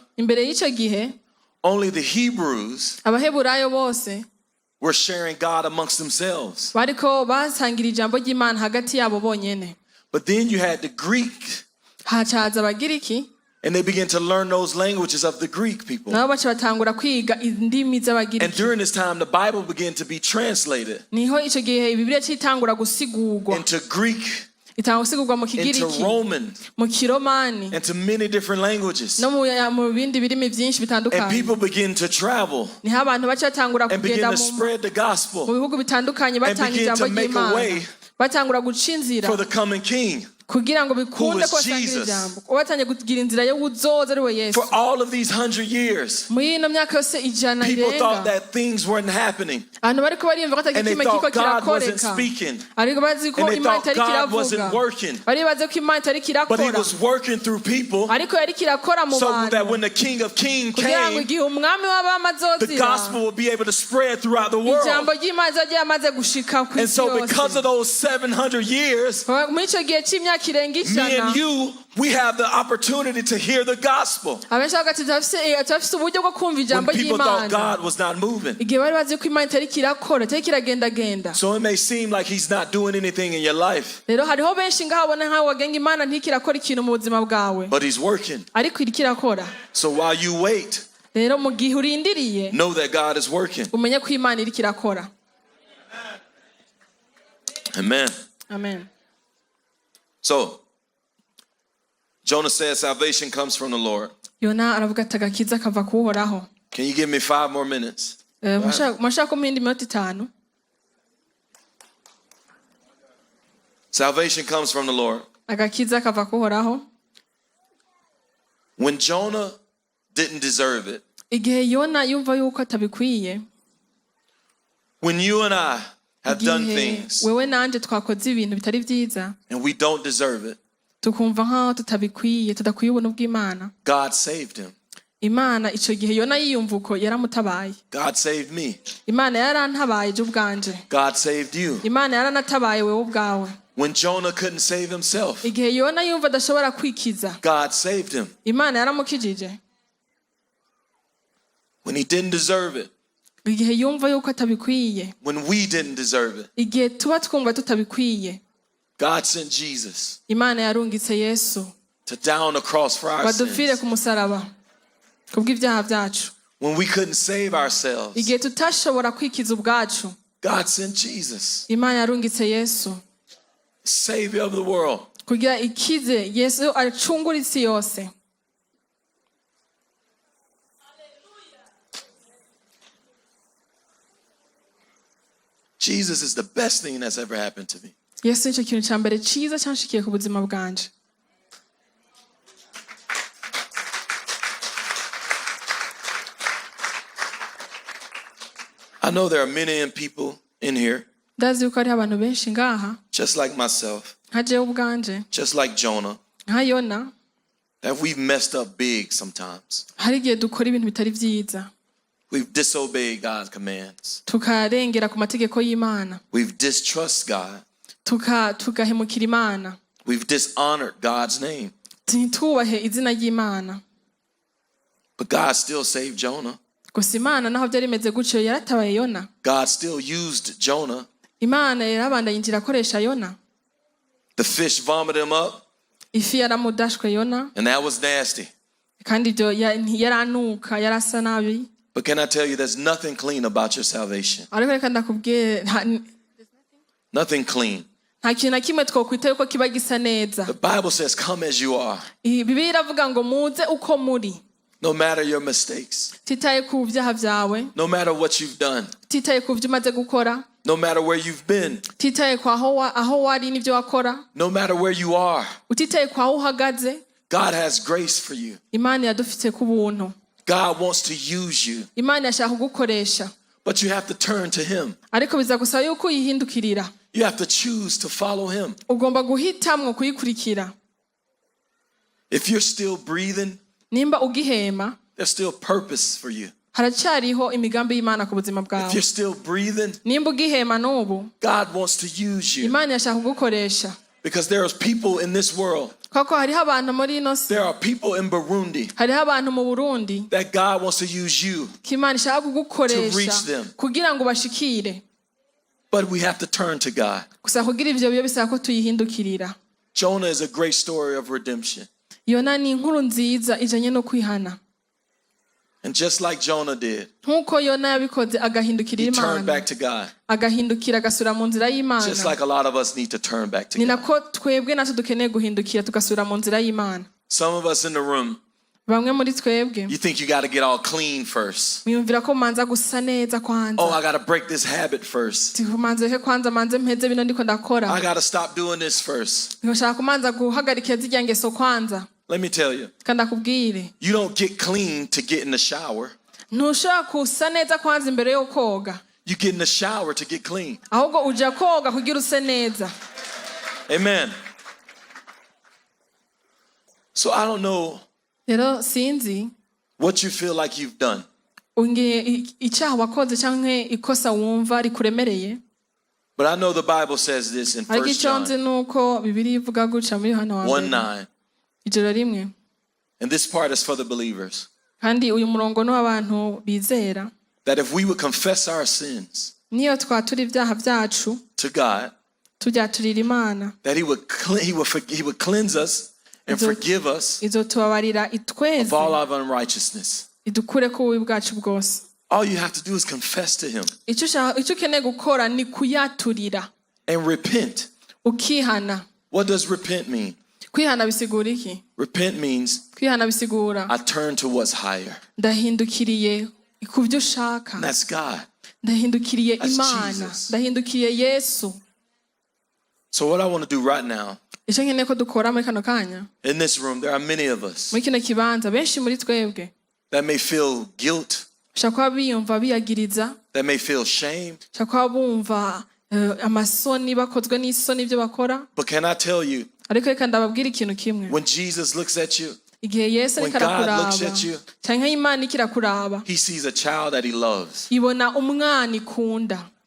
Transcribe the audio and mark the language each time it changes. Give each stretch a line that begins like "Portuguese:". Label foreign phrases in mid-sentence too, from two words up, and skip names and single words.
Rundi: Imbere y'ico gihe
English: only the Hebrews
Rundi: abaheburayo bose
English: were sharing God amongst themselves.
Rundi: bariko basangira ijambo ry'Imana hagati yabo bonyene.
English: But then you had the Greek,
Rundi: Hacaza abagiriki
English: and they began to learn those languages of the Greek people.
Rundi: nabo baca batangura kwiga indimi
English: And
Rundi: z'abagiriki.
English: during this time, the Bible began to be translated
Rundi: Niho ico gihe Bibiliya citangura gusigurwa.
English: into Greek,
Rundi: Itanga gusigurwa mu
English: into
Rundi: kigiriki,
English: Roman,
Rundi: mu kiromani,
English: into many different languages.
Rundi: no mu bindi birimi byinshi
English: And
Rundi: bitandukanye.
English: people begin to travel
Rundi: Niho abantu baca batangura
English: and begin
Rundi: kugenda
English: to
Rundi: mu
English: spread the gospel
Rundi: bihugu bitandukanye batanga
English: begin
Rundi: ijambo
English: to make a way
Rundi: ry'Imana. Batangura guca inzira
English: for the coming King.
Rundi: kugira ngo bikunde
English: was
Rundi: ko basangira
English: Jesus.
Rundi: ijambo. Batanye kugira inzira yo uzoza ari we Yesu.
English: For all of these 100 years,
Rundi: Muri ino myaka yose ijana
English: people thought
Rundi: irenga,
English: that things weren't happening.
Rundi: abantu bariko bariyumva ko
English: And they
Rundi: kimwe kiko
English: thought God wasn't
Rundi: kirakoreka.
English: speaking.
Rundi: Ariko bazi ko
English: And they
Rundi: Imana
English: thought
Rundi: itari
English: God wasn't
Rundi: kiravuga.
English: working.
Rundi: Bari bazi ko Imana itari
English: But he
Rundi: kirakora.
English: was working through people
Rundi: Ariko yari kirakora mu
English: so that
Rundi: bantu.
English: when the King of Kings
Rundi: Kugira ngo
English: came,
Rundi: igihe umwami w'abami
English: the
Rundi: azozira,
English: gospel would be able to spread throughout the world.
Rundi: ijambo ry'Imana rizoba ryamaze gushika ku
English: And
Rundi: isi
English: so because of
Rundi: yose.
English: those 700 years,
Rundi: Muri ico gihe c'imyaka irenga
English: me
Rundi: ijana,
English: and you, we have the opportunity to hear the gospel.
Rundi: abenshi bagati turafise uburyo bwo kumva
English: When
Rundi: ijambo
English: people thought
Rundi: ry'Imana.
English: God was not moving.
Rundi: Igihe bari bazi ko Imana itari kirakora, itari kiragendagenda.
English: So it may seem like he's not doing anything in your life,
Rundi: Rero hariho benshi ngaho babona nkaho wagenga Imana ntikirakora ikintu mu buzima bwawe,
English: but he's working.
Rundi: ariko iri kirakora.
English: So while you wait,
Rundi: Rero mu gihe urindiriye,
English: know that God is working.
Rundi: umenye ko Imana iri kirakora.
English: Amen.
Rundi: Amen.
English: So Jonah says salvation comes from the Lord.
Rundi: Yona aravuga ati agakiza kava kuhoraho.
English: Can you give me 5 more minutes?
Rundi: Mwashaka kumpa indi minota 5?
English: Salvation comes from the Lord.
Rundi: Agakiza kava kuhoraho.
English: When Jonah didn't deserve it,
Rundi: igihe Yona yumva yuko atabikwiye,
English: when you and I have done things
Rundi: wewe nanje twakoze ibintu bitari vyiza
English: and we don't deserve it,
Rundi: tukumva nkaho tutabikwiye, tudakwiye ubuntu bw'Imana,
English: God saved him.
Rundi: Imana ico gihe Yona yiyumva uko yaramutabaye.
English: God saved me.
Rundi: Imana yarantabaye je ubwanje.
English: God saved you.
Rundi: Imana yaranatabaye wewe ubwawe.
English: When Jonah couldn't save himself,
Rundi: Igihe Yona yumva adashobora kwikiza,
English: God saved him.
Rundi: Imana yaramukijije.
English: When he didn't deserve it,
Rundi: Igihe yumva yuko atabikwiye,
English: when we didn't deserve it,
Rundi: igihe tuba twumva tutabikwiye,
English: God sent Jesus
Rundi: Imana yarungitse Yesu
English: to die on the cross for our
Rundi: badupfire
English: sins.
Rundi: ku musaraba kubw'ivyaha vyacu.
English: When we couldn't save ourselves,
Rundi: Igihe tutashobora kwikiza ubwacu,
English: God sent Jesus,
Rundi: Imana yarungitse Yesu
English: Savior of the world.
Rundi: kugira ikize. Yesu acungura isi yose.
English: Jesus is the best thing that's ever happened to me.
Rundi: Yesu nico kintu ca mbere ciza canshikiye ku buzima bwanje.
English: I know there are many people in here,
Rundi: Ndazi yuko hariho abantu benshi ngaha
English: just like myself,
Rundi: nka jewe ubwanje,
English: just like Jonah,
Rundi: nka Yona,
English: that we've messed up big sometimes.
Rundi: hari igihe dukora ibintu bitari vyiza,
English: We've disobeyed God's commands.
Rundi: tukarengera ku mategeko y'Imana,
English: We've distrusted God.
Rundi: tugahemukira Imana,
English: We've dishonored God's name.
Rundi: ntitubahe izina ry'Imana.
English: But God still saved Jonah.
Rundi: Gusa Imana naho byari bimeze gutyo yaratabaye Yona.
English: God still used Jonah.
Rundi: Imana yarabandanya inzira akoresha Yona.
English: The fish vomited him up,
Rundi: Ifi yaramudashwe Yona,
English: and that was nasty.
Rundi: kandi ibyo yaranuka, yarasa nabi.
English: But can I tell you, there's nothing clean about your salvation.
Rundi: Ariko reka ndakubwiye
English: Nothing clean.
Rundi: nta kintu na kimwe twokwita yuko kiba gisa neza.
English: The Bible says, come as you are,
Rundi: Bibiliya iravuga ngo muze uko muri,
English: no matter your mistakes,
Rundi: titaye ku byaha byawe,
English: no matter what you've done,
Rundi: titaye ku byo umaze gukora,
English: no matter where you've been,
Rundi: titaye ku aho wari n'ibyo wakora,
English: no matter where you are.
Rundi: utitaye ku aho uhagaze.
English: God has grace for you.
Rundi: Imana yadufite ku buntu.
English: God wants to use you,
Rundi: Imana yashaka kugukoresha,
English: but you have to turn to him.
Rundi: ariko bizagusaba yuko uyihindukirira.
English: You have to choose to follow him.
Rundi: Ugomba guhitamwo kuyikurikira.
English: If you're still breathing,
Rundi: Nimba ugihema,
English: there's still purpose for you.
Rundi: haracyariho imigambi y'Imana ku buzima
English: If
Rundi: bwawe.
English: you're still breathing,
Rundi: Nimba ugihema n'ubu,
English: God wants to use you.
Rundi: Imana yashaka kugukoresha.
English: Because there are people in this world,
Rundi: Kuko hariho abantu muri ino si,
English: there are people in Burundi
Rundi: hariho abantu mu Burundi
English: that God wants to use you,
Rundi: ko Imana ishaka
English: To reach
Rundi: kugukoresha
English: them.
Rundi: kugira ngo bashikire.
English: but we have to turn to God.
Rundi: Gusa kugira ivyo biyo bisaba ko tuyihindukirira.
English: Jonah is a great story of redemption.
Rundi: Yona ni inkuru nziza ijanye no kwihana.
English: And just like Jonah did,
Rundi: Nkuko Yona yabikoze agahindukira
English: he turned
Rundi: Imana,
English: back to God.
Rundi: agahindukira agasura mu nzira y'Imana.
English: Just like a lot of us need to turn back to
Rundi: Ni
English: God.
Rundi: nako twebwe natwe dukeneye guhindukira tugasura mu nzira y'Imana.
English: Some of us in the room,
Rundi: Bamwe muri twebwe
English: you think you got to get all clean first.
Rundi: mwiyumvira ko manza gusa neza kwanza.
English: Oh, I got to break this habit first.
Rundi: Manze he kwanza, manze mpeze bino ndiko ndakora.
English: I got to stop doing this first.
Rundi: Nshaka kumanza guhagarika zirya ngeso kwanza.
English: Let me tell you,
Rundi: Kandi akubwire,
English: you don't get clean to get in the shower.
Rundi: ntushaka kusa neza kwanza imbere yo koga,
English: You get in the shower to get clean.
Rundi: ahubwo uja koga kugira use neza.
English: Amen. So I don't know
Rundi: Rero sinzi
English: what you feel like you've done.
Rundi: unge icyaha wakoze canke ikosa wumva rikuremereye,
English: But I know the Bible says this in
Rundi: ariko
English: 1
Rundi: icyo nzi
English: John
Rundi: nuko Bibiliya ivuga guca muri Yohana wa
English: 1:9.
Rundi: ijoro rimwe.
English: And this part is for the believers.
Rundi: Kandi uyu murongo ni w'abantu bizera,
English: That if we would confess our sins
Rundi: niyo twatura ibyaha byacu
English: to God,
Rundi: tujyaturira Imana,
English: that he would cleanse us and forgive us
Rundi: izotubabarira itweze,
English: of all our unrighteousness.
Rundi: idukure ku bubi bwacu bwose.
English: All you have to do is confess to him
Rundi: Icyo ukeneye gukora ni kuyaturira,
English: and repent.
Rundi: ukihana.
English: What does repent mean?
Rundi: Kwihana bisigura iki?
English: Repent means
Rundi: Kwihana bisigura
English: I turn to what's higher.
Rundi: ndahindukiriye ku byo ushaka,
English: And that's God.
Rundi: ndahindukiriye
English: That's
Rundi: Imana,
English: Jesus.
Rundi: ndahindukiriye Yesu.
English: So what I want to do right now,
Rundi: Icyo nkeneye ko dukora muri kano kanya,
English: in this room, there are many of us
Rundi: muri kino kibanza, benshi muri twebwe
English: that may feel guilt,
Rundi: bashobora kuba biyumva biyagiriza,
English: that may feel shame.
Rundi: bashobora kuba bumva amasoni, bakozwe n'isoni ibyo bakora.
English: But can I tell you,
Rundi: ariko reka ndababwira ikintu kimwe,
English: when Jesus looks at you,
Rundi: igihe Yesu
English: when
Rundi: ariko
English: God
Rundi: arakuraba
English: looks at you,
Rundi: cyangwa Imana ikirakuraba,
English: he sees a child that he loves.
Rundi: ibona umwana ikunda.